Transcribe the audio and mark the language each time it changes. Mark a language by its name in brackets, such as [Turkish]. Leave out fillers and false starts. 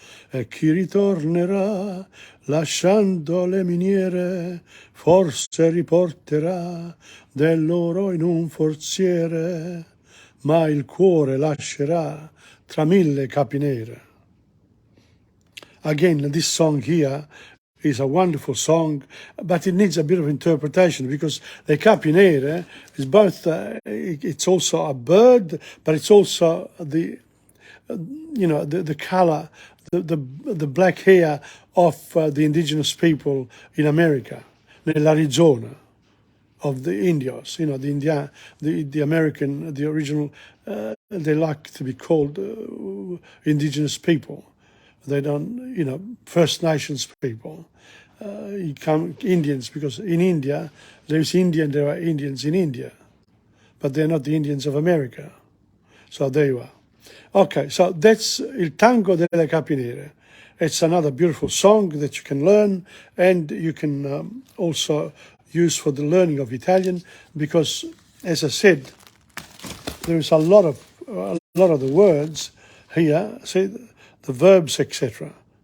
[Italian] E chi ritornerà lasciando le miniere, forse riporterà dell'oro in un forziere, ma il cuore lascerà tra mille capi nere. [English] Again, this song here is a wonderful song, but it needs a bit of interpretation because the capinere is both, it's also a bird, but it's also the color, the black hair of the indigenous people in America, nell'Arizona of the Indios, the American, the original, they like to be called indigenous people. They don't, First Nations people. Indians, because in India, there are Indians in India, but they're not the Indians of America. So there you are. Okay, so that's Il Tango delle Capinere. It's another beautiful song that you can learn, and you can also use for the learning of Italian, because, as I said, there is a lot of the words here, see, the verbs, etc.